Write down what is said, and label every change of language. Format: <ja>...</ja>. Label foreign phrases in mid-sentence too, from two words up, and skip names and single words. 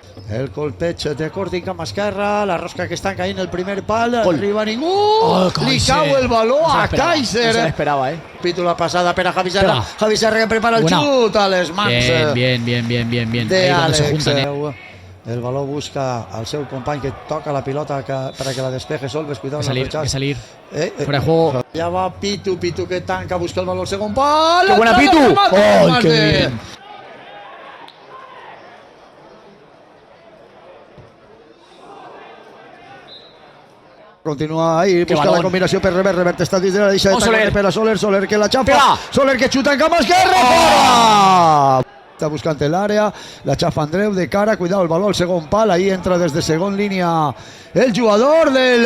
<ca>El colpeig de Corti en cama esquerra, la rosca que està caient el primer pal, Gol. arriba ningú, li Kaiser. cau el baló No se a l'esperava, Kaiser. No se l'esperava, Pitu la passada per a Javi Serra, Pega. Javi Serra que prepara el Buena. xut a les mans Bien. de</ca> <es>Ahí cuando se Àlex. juntan,</es> <ca>El baló busca al seu company que toca la pilota</ca> <es>para que la despeje</es> <ca>Solves, cuidado</ca> <es>Hay en el que salir. Fuera Fuera de juego. Ya va</es> <ca>Pitu que tanca, busca</ca> <es>el balón</es> <ca>al segon pal.</ca> <es>¡Qué buena, Pitu! ¡Ay, qué bien!</es> <ca>Continua ahí, busca balón. la combinació per Revert està dins de la deixa de Soler. per a Soler que la xafa, Pega. Soler que xuta en cama esquerra, fora! Està buscant l'àrea, la xafa Andreu de cara, cuidado el baló al segon pal, ahí entra des de segon línia el jugador del...</ca>